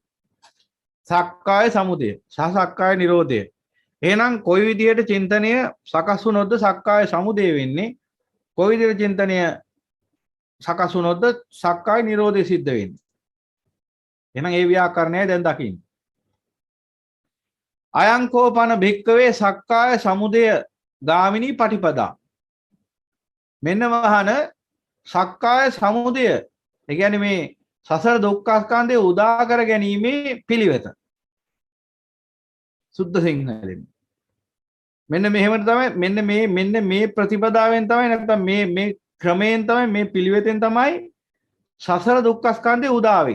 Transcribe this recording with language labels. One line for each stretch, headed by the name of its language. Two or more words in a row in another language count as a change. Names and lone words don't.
Sinhala: සක්කාය සමුදය සහ සක්කාය නිරෝධය. එහෙනම් කොයි විදිහට චින්තනය සකස් වුණොත්ද සක්කාය සමුදය වෙන්නේ? කොයි විදිහට චින්තනය සකස් වුණොත්ද සක්කාය නිරෝධය සිද්ධ වෙන්නේ? එහෙනම් ඒ ව්‍යාකරණය දැන් දකින්න.
Pali: අයං කෝපන භික්කවේ සක්කාය සමුදය ගාමිනී පටිපදා.
Sinhala: මෙන්න වහන සක්කාය සමුදය. ඒ කියන්නේ මේ සසර දුක්ඛ ස්කන්ධය උදා කර ගැනීමේ පිළිවෙත. සුද්ධ සිංහලෙන්. මෙන්න මෙහෙම තමයි මෙන්න මේ ප්‍රතිපදාවෙන් තමයි නැත්නම් මේ ක්‍රමයෙන් තමයි මේ පිළිවෙතෙන් තමයි සසර දුක්ඛ ස්කන්ධය උදා වෙන්නේ.